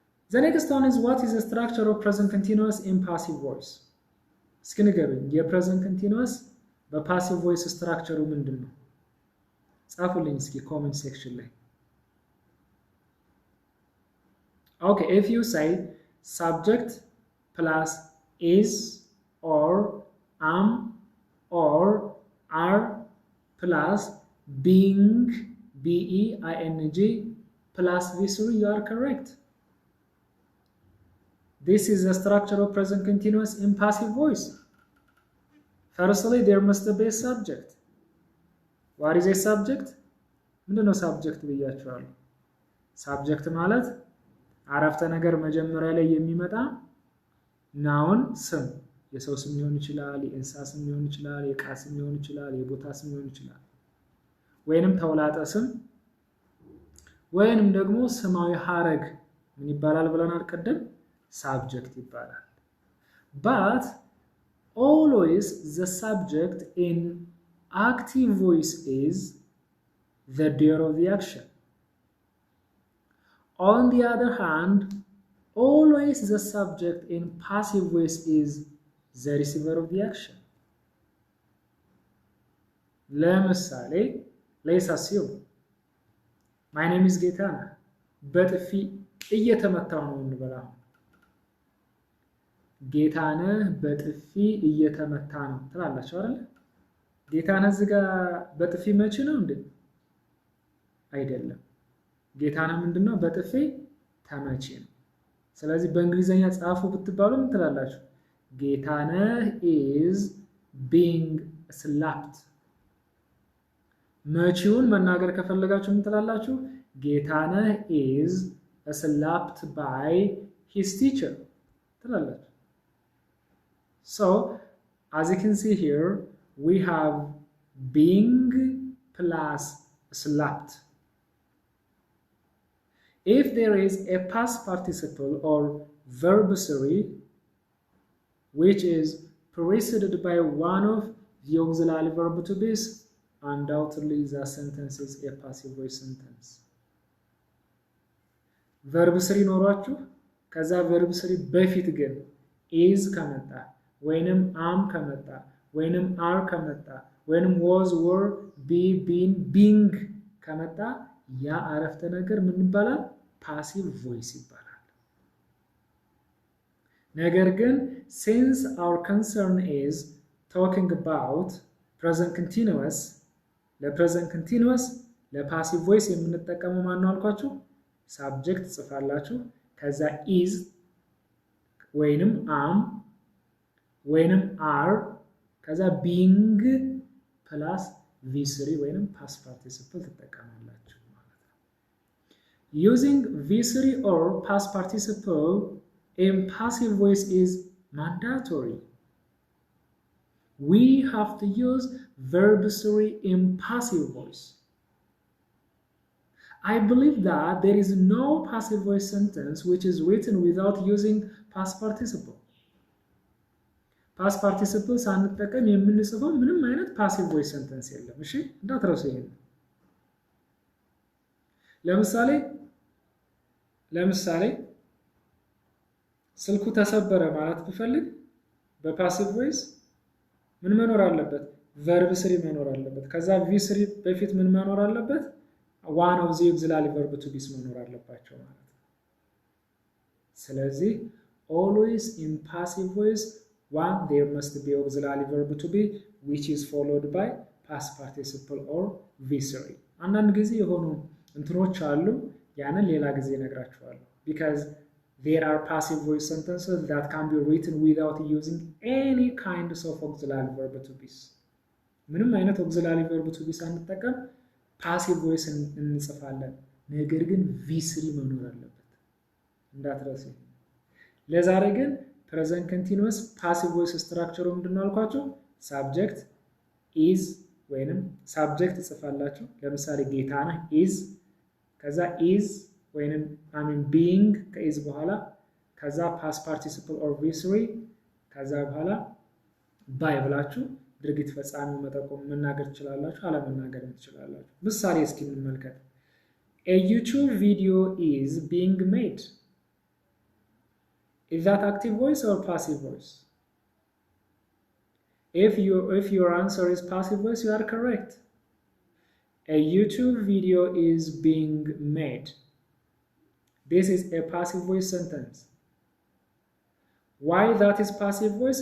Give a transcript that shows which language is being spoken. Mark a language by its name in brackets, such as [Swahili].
[English] The next one is what is the structure of present continuous in passive voice? [Amharic] እስኪ ንገሩኝ የፕሬዘንት ኮንቲኒዩስ በፓሲቭ ቮይስ ስትራክቸሩ ምንድን ነው? ጻፉልኝ እስኪ ኮሜንት ሴክሽን ላይ። [English] Okay, if you say subject plus is or am or are plus being B-E-I-N-G plus V3, you are correct. This is the structure of present continuous in passive voice. Firstly, there must be a subject. What is a subject? [Amharic] ምንድን ነው ሳብጀክት ብያችኋለሁ። ሳብጀክት ማለት አረፍተ ነገር መጀመሪያ ላይ የሚመጣ ናውን ስም፣ የሰው ስም ሊሆን ይችላል፣ የእንስሳ ስም ሊሆን ይችላል፣ የዕቃ ስም ሊሆን ይችላል፣ የቦታ ስም ሊሆን ይችላል፣ ወይንም ተውላጠ ስም ወይንም ደግሞ ስማዊ ሐረግ ምን ይባላል ብለናል ቅድም? [English] subject [Amharic] ይባላል። [English] but always the subject in active voice is the doer of the action. On the other hand, always the subject in passive voice is the receiver of the action. [Amharic] ለምሳሌ [English] let's assume my name is [Amharic] ጌታነህ በጥፊ እየተመታው ነው እንበላ። ጌታነህ በጥፊ እየተመታ ነው ትላላችሁ አይደል? ጌታነህ እዚህ ጋር በጥፊ መቼ ነው እንዴ? አይደለም። ጌታነህ ምንድነው? በጥፊ ተመቼ ነው። ስለዚህ በእንግሊዘኛ ጻፉ ብትባሉ ምን ትላላችሁ? ጌታነህ [English] is being slapped። [Amharic] መቼውን መናገር ከፈለጋችሁ ምን ትላላችሁ? [English] ጌታነህ is slapped by his teacher [Amharic] ትላላችሁ። [English] So, as you can see here, we have being plus slapped. If there is a past participle or verb series which is preceded by one of the auxiliary verb to be, undoubtedly the sentence is a passive voice sentence. [Amharic] verb series ኖሯችሁ ከዛ verb series በፊት ግን is ከመጣ ወይንም am ከመጣ ወይንም are ከመጣ ወይንም was were be been being ከመጣ ያ አረፍተ ነገር ምን ይባላል? ፓሲቭ ቮይስ ይባላል። ነገር ግን [English] since our concern is talking about present continuous [Amharic] ለpresent continuous ለፓሲቭ ቮይስ የምንጠቀመው ማን ነው አልኳችሁ? ሳብጀክት ጽፋላችሁ ከዛ is ወይንም am ወይንም are ከዛ being plus v3 ወይንም past participle ትጠቀማላችሁ ማለት ነው። [English] Using v3 or past participle in passive voice is mandatory. We have to use verb 3 in passive voice. I believe that there is no passive voice sentence which is written without using past participle. [Amharic] past participle ሳንጠቀም የምንጽፈው ምንም አይነት passive voice sentence የለም። እሺ እንዳትረሱ ይሄን። ለምሳሌ ስልኩ ተሰበረ ማለት ብፈልግ በፓሲቭ ቮይስ ምን መኖር አለበት? verb 3 መኖር አለበት። ከዛ v3 በፊት ምን መኖር አለበት? [English] one of the auxiliary verb to be [Amharic] መኖር አለባቸው ማለት ነው። [English] ስለዚህ always in passive voice one there must be auxiliary verb to be which is followed by past participle or v3. [Amharic] አንዳንድ ጊዜ የሆኑ እንትኖች አሉ ያንን ሌላ ጊዜ እነግራችኋለሁ [English] because there are passive voice sentences that can be written without using any kind of auxiliary verb to be [Amharic] ምንም አይነት auxiliary verb to be ሳንጠቀም passive voice እንጽፋለን። ነገር ግን v3 መኖር አለበት እንዳትረሱ። ለዛሬ ግን present continuous passive voice structure ምንድነው አልኳችሁ? subject ኢዝ ወይንም ሳብጀክት ጽፋላችሁ። ለምሳሌ ጌታነህ ኢዝ፣ ከዛ ኢዝ ወይንም አሚን ቢይንግ ከኢዝ በኋላ ከዛ ፓስት ፓርቲሲፕል ኦር ቪ3 ከዛ በኋላ ባይ ብላችሁ ድርጊት ፈጻሚ መጠቆም መናገር ትችላላችሁ፣ አለመናገር ትችላላችሁ። ምሳሌ እስኪ እንመልከት። [English] A YouTube video is being made. Is that active voice or passive voice? If your answer is passive voice, you are correct. A YouTube video is being made. This is a passive voice sentence. Why that is passive voice?